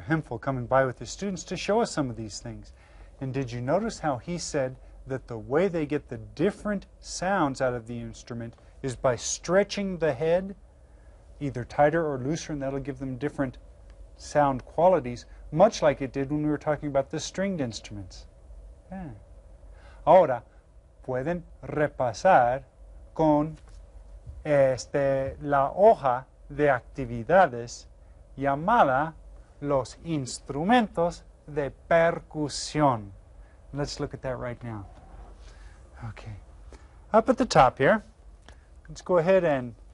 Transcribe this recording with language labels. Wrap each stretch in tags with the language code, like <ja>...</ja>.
<en>Hemphill coming by with his students to show us some of these things. And did you notice how he said that the way they get the different sounds out of the instrument is by stretching the head, either tighter or looser, and that'll give them different sound qualities, much like it did when we were talking about the stringed instruments. Yeah.</en> <es>Ahora, pueden repasar con la hoja de actividades llamada los instrumentos de percusión.</es> <en>Let's look at that right now. Okay. Up at the top here, let's go ahead and</en>